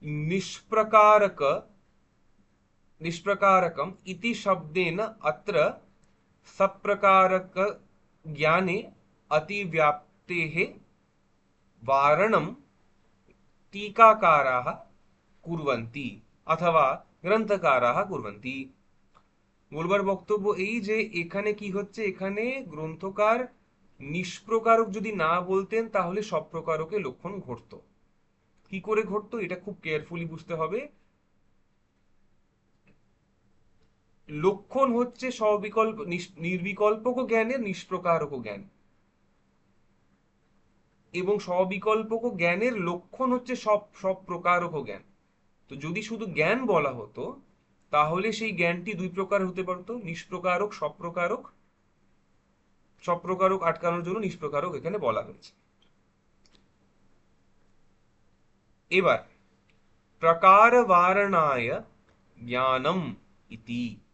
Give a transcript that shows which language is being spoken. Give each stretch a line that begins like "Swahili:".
Sanskrit: निष्प्रकारक निष्प्रकारकम इति शब्देन अत्र सप्रकारक ज्ञाने अतिव्याप्तेः वारणं टीकाकाराः कुर्वन्ति अथवा ग्रंथकाराः कुर्वन्ति।
Bangla: বলবার বক্তব্য এই যে এখানে কি হচ্ছে, এখানে গ্রন্থকার নিষ্প্রকারক যদি না বলতেন তাহলে সব প্রকারকে লক্ষণ ঘটতো। কি করে ঘটতো এটা খুব কেয়ারফুলি বুঝতে হবে। লক্ষণ হচ্ছে সবিকল্প নির্বিকল্পক জ্ঞানের নিষ্প্রকারক জ্ঞান, এবং সবিকল্পক জ্ঞানের লক্ষণ হচ্ছে সব সব প্রকারক জ্ঞান। তো যদি শুধু জ্ঞান বলা হতো তাহলে সেই জ্ঞানটি দুই প্রকার হতে পারতো, নিষ্প্রকারক সপ্রকারক। সপ্রকারক আটকানোর জন্য নিষ্প্রকারক এখানে বলা হয়েছে। এবার প্রকার
Sanskrit: वारणाय ज्ञानम इति।